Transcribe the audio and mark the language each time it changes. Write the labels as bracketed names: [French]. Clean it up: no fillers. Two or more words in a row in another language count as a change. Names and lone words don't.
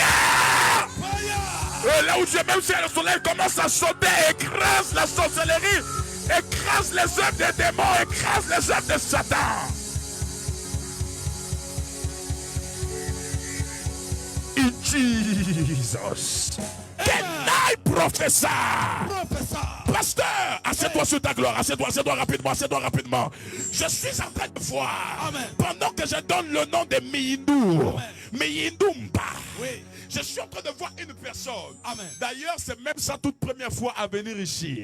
[French] Fire. Et là où tu es, même si le soleil commence à sauter, écrase la sorcellerie, écrase les œuvres des démons, écrase les œuvres de Satan. [English] In Jesus. Can I prophesy? [French] Professeur. Pasteur, assieds-toi sur ta gloire, assieds-toi rapidement, assieds-toi rapidement. Je suis en train de voir, Amen. pendant que je donne le nom de Miyindumba, Oui. je suis en train de voir une personne. Amen. D'ailleurs, c'est même sa toute première fois à venir ici.